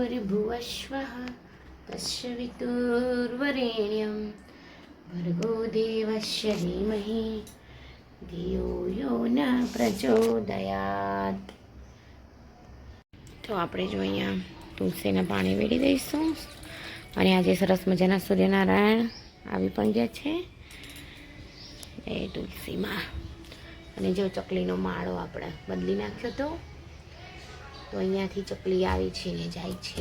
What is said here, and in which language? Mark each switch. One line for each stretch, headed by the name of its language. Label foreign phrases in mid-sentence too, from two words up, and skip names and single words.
Sanskrit: भुवस्वः तस्य वितुर्वरेण्यं भर्गो देवस्य धीमहि धियो यो न प्रचोदयात्।
Gujarati: તો આપણે જો અહીંયા તુલસીને પાણી વેડી દઈશું અને આજે સરસ મજાના સૂર્યનારાયણ આવી પણ ગયા છે એ તુલસીમાં। અને જો ચકલીનો માળો આપણે બદલી નાખ્યો તો અહીંયાથી ચકલી આવી છે ને જાય છે।